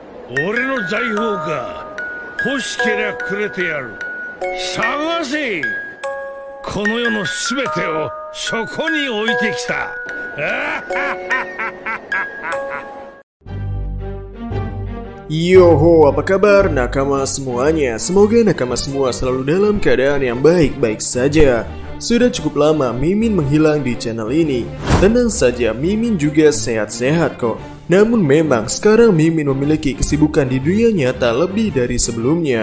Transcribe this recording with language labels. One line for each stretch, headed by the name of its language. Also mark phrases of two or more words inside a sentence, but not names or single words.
Japanese: 俺の財宝か。欲しけりゃくれてやる。探せ。この世のすべてをそこに置いてきた。
Indonesian: Yoho, apa kabar nakama semuanya? Semoga nakama semua selalu dalam keadaan yang baik-baik saja. Sudah cukup lama Mimin menghilang di channel ini. Tenang saja, Mimin juga sehat-sehat kok. Namun memang sekarang Mimin memiliki kesibukan di dunia nyata lebih dari sebelumnya.